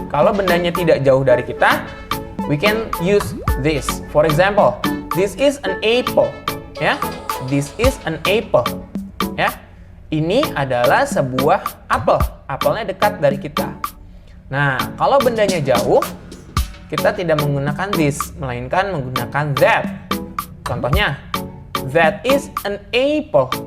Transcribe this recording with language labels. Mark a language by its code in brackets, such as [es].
[id] Kalau bendanya tidak jauh dari kita, [en] we can use this. For example, this is an apple. Ya, this is an apple. [id] Ya, ini adalah sebuah apel. Apelnya dekat dari kita. Nah, kalau bendanya jauh, kita tidak menggunakan this, melainkan menggunakan that. [en] Contohnya, that is an apple.